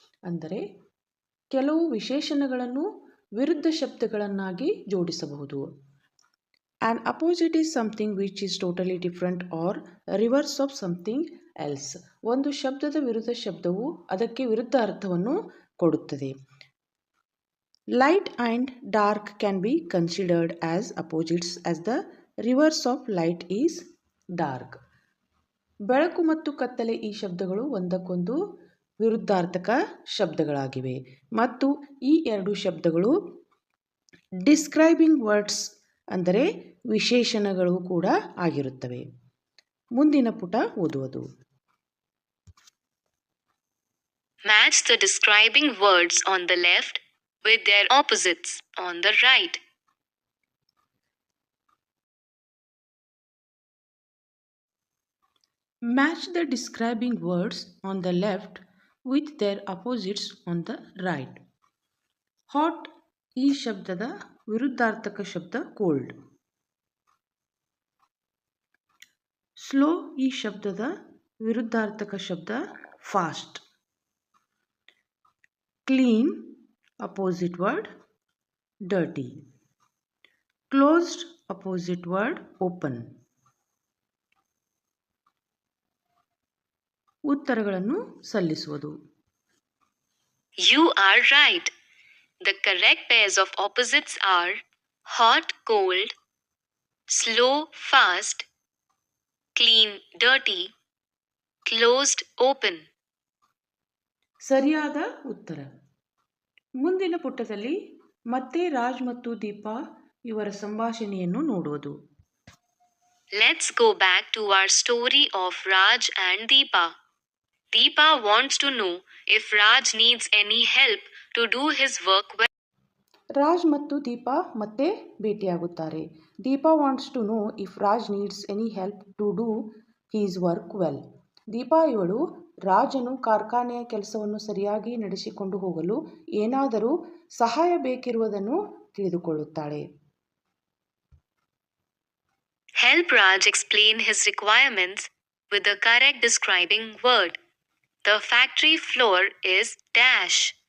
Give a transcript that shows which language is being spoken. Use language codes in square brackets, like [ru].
[kn] ಅಂದರೆ ಕೆಲವು ವಿಶೇಷಣಗಳನ್ನು ವಿರುದ್ಧ ಶಬ್ದಗಳನ್ನಾಗಿ ಜೋಡಿಸಬಹುದು. [en] An opposite is something which is totally different or reverse of something else. [kn] ಒಂದು ಶಬ್ದದ ವಿರುದ್ಧ ಶಬ್ದವು ಅದಕ್ಕೆ ವಿರುದ್ಧ ಅರ್ಥವನ್ನು ಕೊಡುತ್ತದೆ. [en] Light and dark can be considered as opposites as the reverse of light is dark. [kn] ಬೆಳಕು ಮತ್ತು ಕತ್ತಲೆ ಈ ಶಬ್ದಗಳು ಒಂದಕ್ಕೊಂದು ವಿರುದ್ಧಾರ್ಥಕ ಶಬ್ದಗಳಾಗಿವೆ ಮತ್ತು ಈ ಎರಡು ಶಬ್ದಗಳು ಡಿಸ್ಕ್ರೈಬಿಂಗ್ ವರ್ಡ್ಸ್ ಅಂದರೆ ವಿಶೇಷಣಗಳು ಕೂಡ ಆಗಿರುತ್ತವೆ. ಮುಂದಿನ ಪುಟ ಓದುವುದು. [en] Match the describing words on the left with their opposites on the right. Match the describing words on the left with their opposites on the right. [kn] Hot ಈ ಶಬ್ದದ ವಿರುದ್ಧಾರ್ಥಕ ಶಬ್ದ ಕೋಲ್ಡ್. ಸ್ಲೋ ಈ ಶಬ್ದದ ವಿರುದ್ಧಾರ್ಥಕ ಶಬ್ದ fast. [en] Clean opposite word dirty. Closed opposite word open. [kn] ಉತ್ತರಗಳನ್ನು ಸಲ್ಲಿಸುವುದು. [en] You are right. The correct pairs of opposites are hot, cold, slow, fast, clean, dirty, closed, open. [kn] ಸರಿಯಾದ ಉತ್ತರ. ಮುಂದಿನ ಪುಟದಲ್ಲಿ ಮತ್ತೆ ರಾಜ್ ಮತ್ತು ದೀಪಾ ಇವರ ಸಂಭಾಷಣೆಯನ್ನು ನೋಡುವುದು. [en] Let's go back to our story of Raj and Deepa. Deepa wants to know if Raj needs any help to do his work well. [kn] Raj ಮತ್ತು ದೀಪಾ ಮತ್ತೆ ಭೇಟಿಯಾಗುತ್ತಾರೆ. [en] Deepa wants to know if Raj needs any help to do his work well. [kn] Deepa ಇವಳು ರಾಜನು ಕಾರ್ಖಾನೆಯ ಕೆಲಸವನ್ನು ಸರಿಯಾಗಿ ನಡೆಸಿಕೊಂಡು ಹೋಗಲು ಏನಾದರೂ ಸಹಾಯ ಬೇಕಿರುವುದನ್ನು ತಿಳಿದುಕೊಳ್ಳುತ್ತಾಳೆ. [en] Help Raj explain his requirements with the correct describing word. The factory floor is dash.